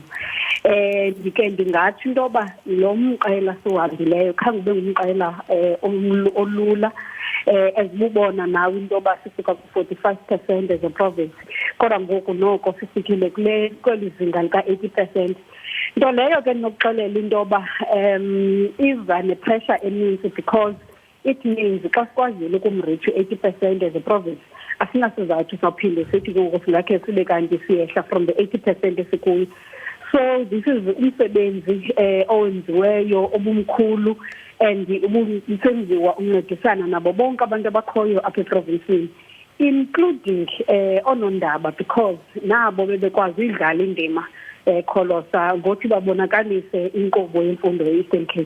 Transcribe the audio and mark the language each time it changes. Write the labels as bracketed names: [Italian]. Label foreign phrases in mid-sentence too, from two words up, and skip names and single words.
[Xhosa] Ndike ndingatsho into yoba lo mqela siwuhambileyo khange ube ngumqela olula. Ezibubona nawe into yoba sisuka ku-45% [English] as a province, [Xhosa] kodwa ngoku noko sifikile kweli zinga lika-80%. Nto leyo ke ndinokuxelela into yoba iza ne-pressure eninzi [English] because it means [Xhosa] xa sikwazile ukumreach 80% [English] as a province, [Xhosa] asinasizathu sawuphinde sithi ngoku singakhe sibe kanti siyehla [English] from the 80% [Xhosa] esikuyo. [English] So this is [Xhosa] umsebenzi owenziweyo obumkhulu and ubusenziwa uncedisana nabo bonke abantu abakhoyo apha eprovinsini, including onondaba, because nabo bebekwazi idlala indima kholosa ngothi babonakalise inkqubo yemfundo ye-Eastern Cape.